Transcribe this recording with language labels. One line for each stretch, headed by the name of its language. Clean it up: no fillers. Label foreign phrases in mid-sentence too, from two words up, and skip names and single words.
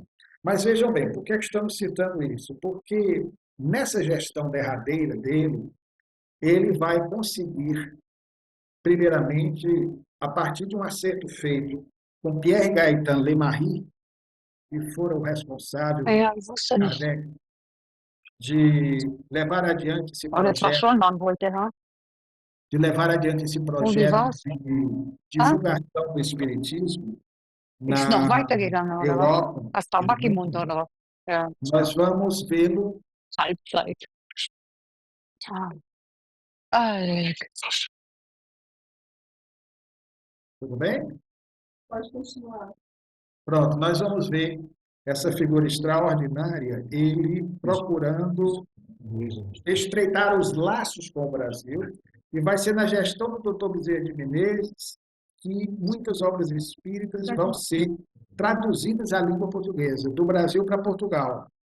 Portuguese: Mas vejam bem, por que estamos citando isso? Porque nessa gestão derradeira dele, ele vai conseguir, primeiramente, a partir de um acerto feito com Pierre Gaëtan Lemarie, que foram responsáveis,
German: Ja, ich wusste nicht.
Portuguese: Kardec, de levar adiante esse
German: Aber das war
Portuguese: projeto,
German: schon lang heute, ha?
Portuguese: de levar adiante esse
German: Und wie
Portuguese: projeto
German: war's?
Portuguese: de Ah, divulgação do espiritismo
German: ist noch
Portuguese: na
German: weitergegangen, oder was?
Portuguese: Europa
German: Hast
Portuguese: e no
German: Tabak im Mund,
Portuguese: mundo.
German: oder was? Ja,
Portuguese: Nós vamos vê-lo,
German: Halbzeit. Ah, Alter.
Portuguese: tudo bem? Pode continuar. Pronto, nós vamos ver essa figura extraordinária, ele procurando estreitar os laços com o Brasil, e vai ser na gestão do doutor Bezerra de Menezes que muitas obras espíritas vão ser traduzidas à língua portuguesa, do Brasil para Portugal.